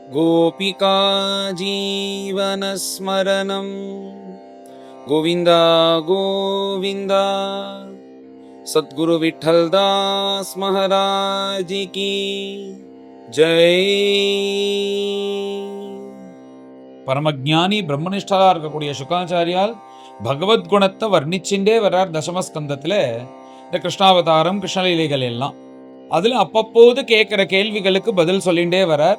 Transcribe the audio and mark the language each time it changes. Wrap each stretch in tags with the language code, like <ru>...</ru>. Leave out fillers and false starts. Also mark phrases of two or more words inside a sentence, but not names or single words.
<sa>गोपिका जीवनस्मरणं गोविन्द गोविन्द।</sa> <hi>सद्गुरु विठ्ठलदास महाराज की जय।</hi> <ta>பரமஜானி பிரம்மனிஷ்டா இருக்கக்கூடிய சுகாச்சாரியால் பகவத்குணத்தை வர்ணிச்சுட்டே வர்றார் தசமஸ்கந்தத்தில். இந்த கிருஷ்ணாவதாரம் கிருஷ்ணலீலைகள் எல்லாம் அதில் அப்பப்போது கேட்குற கேள்விகளுக்கு பதில் சொல்லிகிட்டே வரார்.</ta>